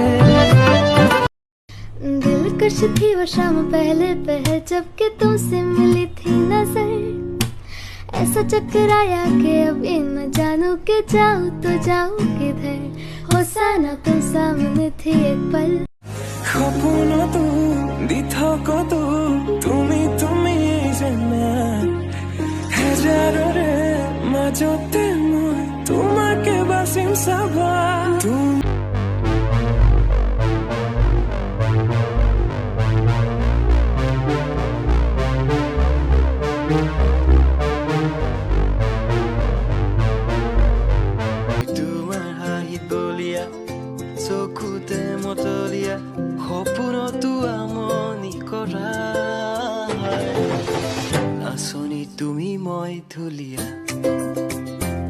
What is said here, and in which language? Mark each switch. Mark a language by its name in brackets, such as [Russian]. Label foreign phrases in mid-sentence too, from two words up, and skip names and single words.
[Hindi] दिलकश थी वो शाम पहले पहल जबकि तुमसे मिली थी नजर, ऐसा चक्कराया कि अब न जानू के जाऊँ तो जाऊँ किधर। होसाना तुम सामने थी एक पल, [Assamese] সপোনো তো দিঠকতো তুমি তুমি জানা হাজাৰৰে মাজতে মই তোমাকে বাচিম চাবা। তোমাৰ হাঁহিত বলিয়া চকুতে মতলীয়া সপোনতো আমনি কৰা আঁচনি তুমি মই ধুলীয়া।